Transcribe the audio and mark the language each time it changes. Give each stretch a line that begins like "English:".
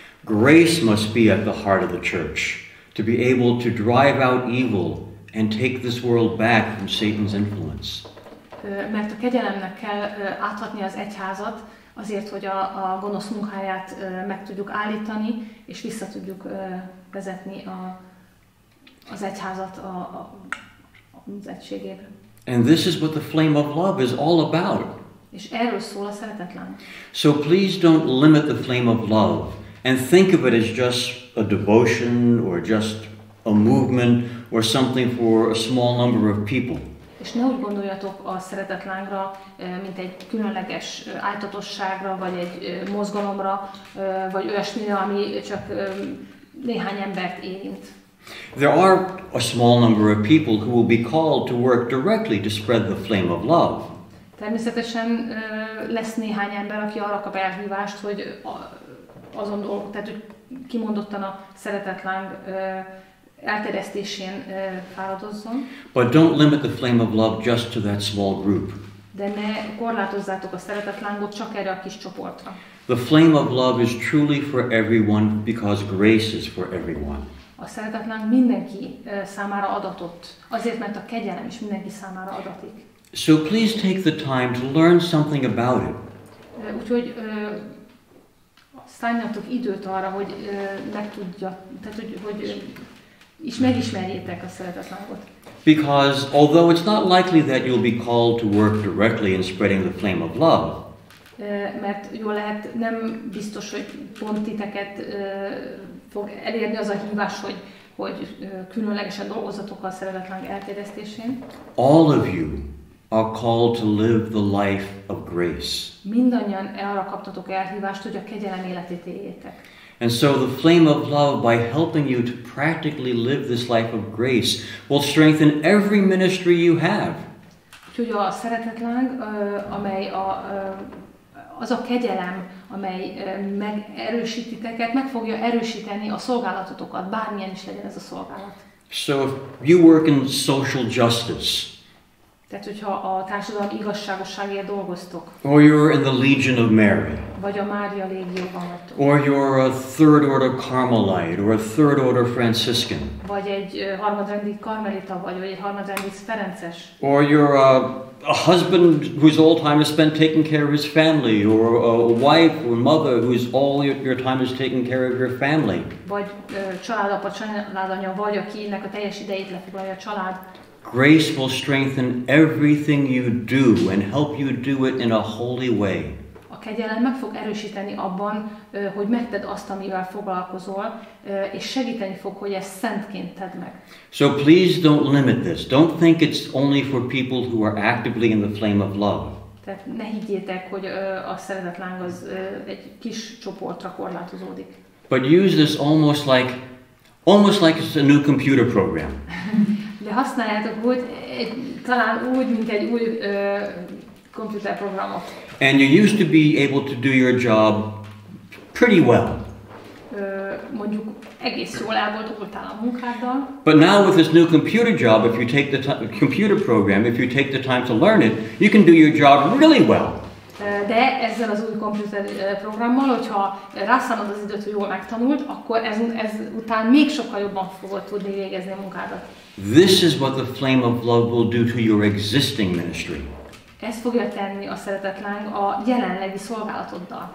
English: Grace must be at the heart of the church to be able to drive out evil and take this world back from Satan's influence.
Hungarian: Mert a kegyelemnek kell áthatni az egyházat, azért, hogy a gonosz munkáját meg tudjuk állítani, és vissza tudjuk vezetni az egyházat az egységébe.
English: And this is what the flame of love is all about.
Hungarian: És erről szól a szeretetláng.
English: So please don't limit the flame of love and think of it as just a devotion or just a movement or something for a small number of people.
Hungarian: És ne úgy gondoljatok a szeretetlángra, mint egy különleges áltatosságra, vagy egy mozgalomra, vagy olyasmire, ami csak néhány embert érint.
English: There are a small number of people who will be called to work directly to spread the flame of love.
Hungarian: Természetesen lesz néhány ember, aki arra kap elhívást, hogy azon dolgok, tehát hogy kimondottan a szeretetláng elterjesztésén fáradozzon.
English: But don't limit the flame of love just to that small group.
Hungarian: De ne korlátozzátok a szeretetlángot csak erre a kis csoportra.
English: The flame of love is truly for everyone because grace is for everyone.
Hungarian: A szeretetláng mindenki számára adatott, azért, mert a kegyelem is mindenki számára adatik.
English: So please take the time to learn something about it.
Hungarian: Úgyhogy szálljatok időt arra, hogy megtudja, tehát hogy megismerjétek a szeretetlángot.
English: Because although it's not likely that you'll be called to work directly in spreading the flame of love,
Hungarian: mert jól lehet, nem biztos, hogy pont titeket fog elérni az a hívás, hogy különlegesen dolgozzatok a szeretetláng elterjesztésén.
English: All of you are called to live the life of grace.
Hungarian: Mindannyian arra kaptatok elhívást, hogy a kegyelem életét éljétek.
English: And so the flame of love, by helping you to practically live this life of grace, will strengthen every ministry you have.
Hungarian: Úgyhogy a szeretetláng, amely az a kegyelem, amely megerősít titeket, meg fogja erősíteni a szolgálatotokat, bármilyen is legyen ez a szolgálat.
English: So if you work in social justice,
Hungarian: Tehát, hogyha a társadalmi igazságosságért dolgoztok.
English: Or you're in the Legion of Mary.
Hungarian: Vagy a Mária légióban vagytok.
English: Or you're a third order Carmelite or a third order Franciscan.
Hungarian: Vagy egy harmadrendi karmelita vagy egy harmadrendi ferences.
English: Or you're a husband whose all time is spent taking care of his family, or a wife or mother whose all your time is taking care of your family.
Hungarian: Vagy családapa, családanya vagy, akinek a teljes idejét lefoglalja a család.
English: Grace will strengthen everything you do and help you do it in a holy way.
Hungarian: A kegyelem meg fog erősíteni abban, hogy megtedd azt, amivel foglalkozol, és segíteni fog, hogy ezt szentként tedd meg.
English: So please don't limit this. Don't think it's only for people who are actively in the flame of love.
Hungarian: Tehát ne higgyétek, hogy a szeretetláng az egy kis csoportra korlátozódik.
English: But use this almost like it's a new computer program.
Hungarian: De használjátok úgy, talán úgy, mint egy új komputerprogramot.
English: And you used to be able to do your job pretty well.
Hungarian: Mondjuk egész jól el voltál a munkáddal.
English: But now with this new computer job, if you take the computer program, if you take the time to learn it, you can do your job really well.
Hungarian: De ezzel az új komputerprogrammal, hogyha rászánod az időt, hogy jól megtanult, akkor ez után még sokkal jobban fogod tudni végezni a munkádat.
English: This is what the flame of love will do to your existing ministry.
Hungarian: Ezt fogja tenni a szeretetláng a jelenlegi szolgálatoddal.